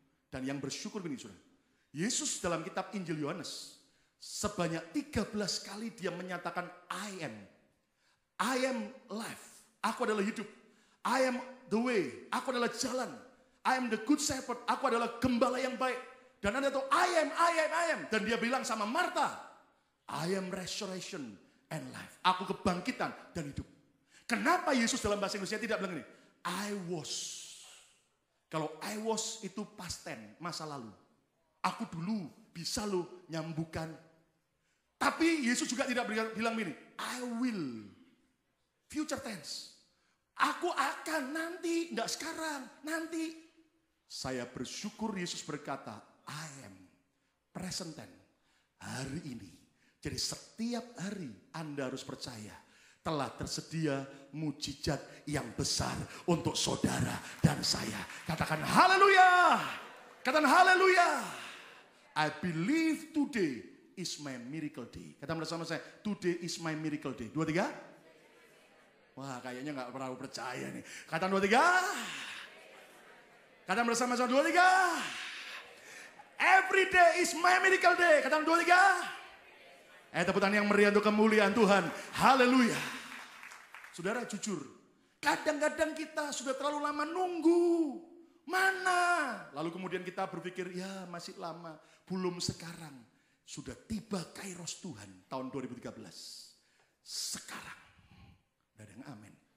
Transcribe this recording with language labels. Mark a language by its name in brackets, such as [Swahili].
[Indonesian] Dan yang bersyukur begini, saudara. Yesus dalam kitab Injil Yohanes, sebanyak 13 kali dia menyatakan [English] I am life, [Indonesian] aku adalah hidup. [English] I am the way, [Indonesian] aku adalah jalan. [English] I am the good shepherd, [Indonesian] aku adalah gembala yang baik. Dan Anda tahu, I am. Dan dia bilang sama Marta, [English] I am resurrection and life. [Indonesian] Aku kebangkitan dan hidup. Kenapa Yesus dalam bahasa Inggrisnya tidak bilang ini? I was. Kalau I was itu past tense, masa lalu. Aku dulu bisa lo nyambungkan. Tapi Yesus juga tidak bilang ini, I will. Future tense. Aku akan nanti, enggak sekarang, nanti. Saya bersyukur Yesus berkata, I am present tense. Hari ini. Jadi setiap hari Anda harus percaya telah tersedia mujizat yang besar untuk saudara dan saya. Katakan haleluya. Katakan haleluya. [English] I believe today is my miracle day. [Indonesian] Katakan bersama saya, [English] today is my miracle day. [Indonesian] 2, 3. Wah, kayaknya nggak pernah percaya nih. Katakan 2, 3. Katakan bersama-sama 2, 3. [English] Every day is my miracle day. [Indonesian] Katakan 2, 3. Tepuk tangan yang meriah untuk kemuliaan Tuhan. Haleluya. Saudara jujur, kadang-kadang kita sudah terlalu lama nunggu. Mana? Lalu kemudian kita berpikir, ya masih lama. Belum sekarang. Sudah tiba kairos Tuhan tahun 2013. Sekarang. Ada yang amin.